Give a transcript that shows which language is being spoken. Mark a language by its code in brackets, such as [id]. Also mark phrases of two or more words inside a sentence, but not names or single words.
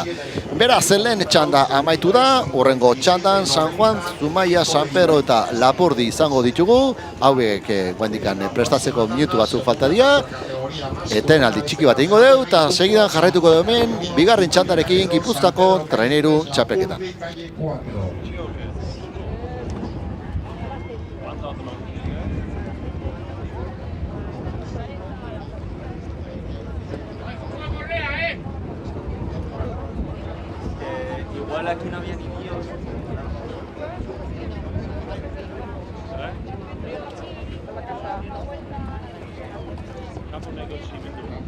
[eu] Beraz, lehen txanda amaitu da, urrengo txandan San Juan, Zumaia, San Pedro eta Lapurdi izango ditugu, hauek guendikan prestatzeko minutu batzuk falta dira, etenaldi txiki bat egingo dugu eta segidan jarraituko dugu hemen bigarren txandarekin Gipuzkoako traineru txapelketa. [es] Igual aquí no había ni Dios. Campo negro civil.